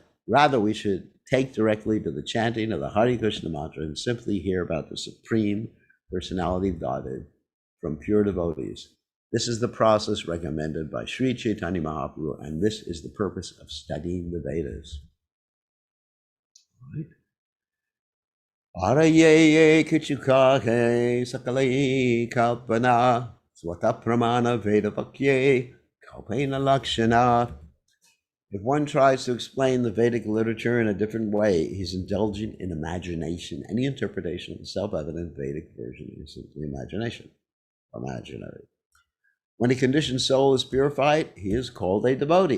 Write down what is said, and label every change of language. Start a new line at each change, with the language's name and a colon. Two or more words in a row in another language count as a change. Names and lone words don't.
English: Rather, we should take directly to the chanting of the Hare Krishna mantra and simply hear about the Supreme Personality of Godhead from pure devotees. This is the process recommended by Sri Caitanya Mahaprabhu, and this is the purpose of studying the Vedas. Right?
Bangla: আরয়ে কিছুকাকে সকলে কল্পনা স্বত প্রমাণ বেদ বাক্যে কল্পেন লক্ষণা.
English: If one tries to explain the Vedic literature in a different way, he's indulging in imagination. Any interpretation of the self-evident Vedic version is simply imagination, imaginary. When a conditioned soul is purified, he is called a devotee.